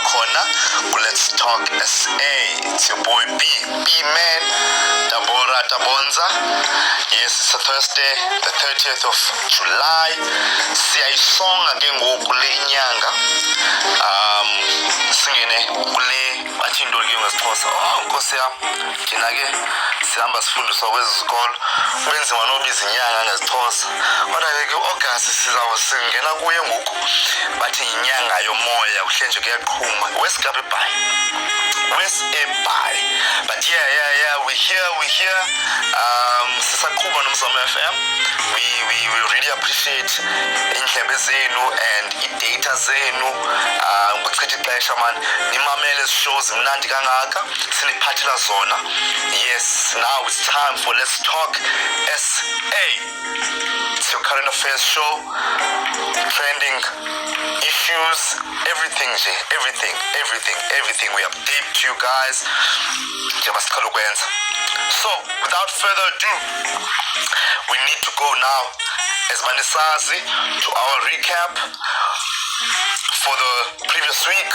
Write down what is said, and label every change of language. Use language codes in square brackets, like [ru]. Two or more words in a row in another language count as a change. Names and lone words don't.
[xh] khona ku-Let's Talk SA. [en] It's your boy B-Man, Tabora Tabonza. Yes, it's a Thursday, the 30th of July. [xh] Siyayisonga ke ngoku le inyanga. Singene kule bathi into ke ngesixhosa. Nkosi yam, thina ke sihamba sifundiswa kwezi zikolo. Kwenzima nobiza inyanga ngesixhosa. Kodwa ke August singena kuye ngoku. Bathi inyanga yomoya kuhlenje kuyaqhuma. Wesigaba ebhayi. [en] But yeah, we're here. [xh] Sisaqhuba nomzamo FM. [en] We really appreciate [xh] indlebe zenu [en] and [xh] i-data zenu. Kuchitha ixesha man nimamele shows mnandi kangaka siniphathela zona. [en] Yes, now it's time for Let's Talk SA. It's your current affairs show, trending issues, everything. We update you guys. So, without further ado, we need to go now, as Manisazi, to our recap for the previous week.